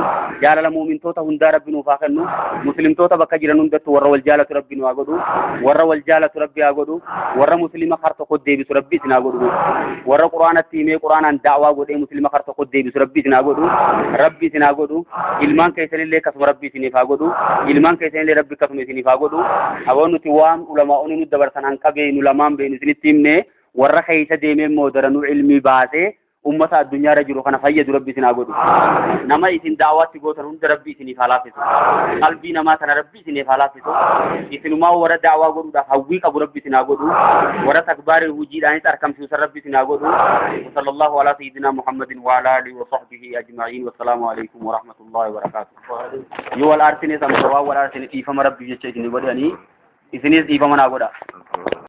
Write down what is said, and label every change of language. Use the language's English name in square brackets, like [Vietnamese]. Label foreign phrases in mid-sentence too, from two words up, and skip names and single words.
[Oromo] jaalala muumintoota hundaa rabbi nuuf haa kennu muslimtoota bakka jiran hundattu warra wal jaalatu rabbi nu haa godhu warra wal jaalatu rabbi haa godhu warra muslima kar tokko deebisu rabbi isin haa godhu warra qur'aanatti himee qur'aanaan da'waa godhee muslima kar tokko deebisu rabbi isin haa godhu rabbi isin haa godhu ilmaan keessanillee akkasuma rabbi isiniif haa godhu ilmaan keessanillee rabbi akkasuma isiniif haa godhu aboo nuti waan ulamaa'onni nu dabarsan hanqa beenu lamaan beenu isinitti himne warra keessa deemee immoo daranuu ilmii baasee ummata addunyaa irra jiru kana fayyadu rabbi isin haa godhu nama isin da'awaatti gootan hunda rabbi isiniif haa laaffisu qalbii namaa kana rabbi isiniif haa laaffisu isinumaa warra da'awaa godhuudhaaf hawwii qabu rabbi isin haa godhu warra takbaarii hojiidhaanis argamsiisan rabbi isin haa godhu [Arabic] صلى الله على سيدنا محمد وعلى آله وصحبه أجمعين والسلام عليكم ورحمة الله وبركاته [Oromo] yoo wal arsine samsawaa wal arsine dhiifama rabbi jecha isin godhanii isinis dhiifama naa godha